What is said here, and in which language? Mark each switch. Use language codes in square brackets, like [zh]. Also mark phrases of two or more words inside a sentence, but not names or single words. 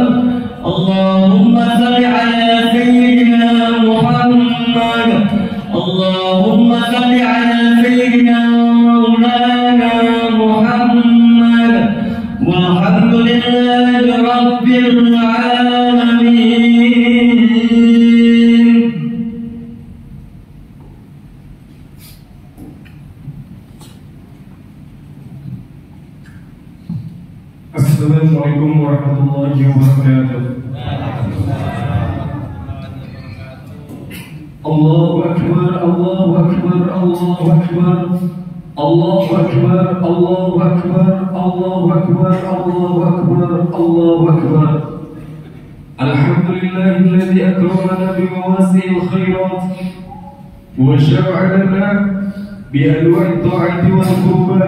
[ar] اللهم صل على سيدنا محمد، اللهم صل على سيدنا مولانا محمد، والحمد لله رب العالمين. السلام عليكم ورحمة الله وبركاته. الله أكبر، الله أكبر، الله أكبر، الله أكبر، الله أكبر، الله أكبر، الله أكبر، الله أكبر. الحمد لله الذي أكرمنا بواسع الخيرات وشرع لنا بأنواع الطاعات والقربات.